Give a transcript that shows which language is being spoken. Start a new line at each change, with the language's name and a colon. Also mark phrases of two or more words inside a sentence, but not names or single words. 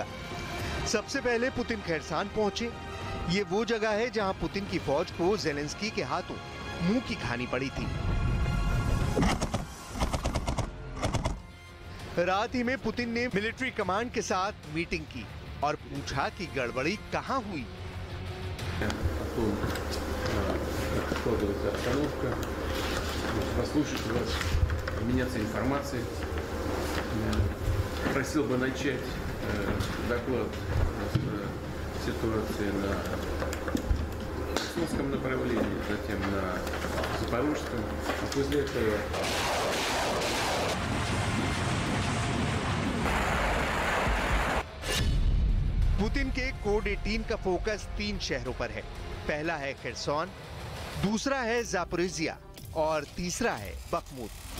Hindi: सबसे पहले पुतिन खेरसान पहुंचे। ये वो जगह है जहां पुतिन की फौज को जेलेंस्की के हाथों मुंह की खानी पड़ी थी। रात ही में पुतिन ने
English: military command
Hindi: के साथ मीटिंग की और पूछा कि गड़बड़ी कहां हुई।
Russian: Просил бы начать доклад ситуации на Херсонском направлении, затем на Запорожском, а после этого
Hindi: पुतिन के कोड 18 का फोकस 3 शहरों पर है। पहला है खेरसौन, दूसरा है जापोरिजिया और तीसरा है बखमुत।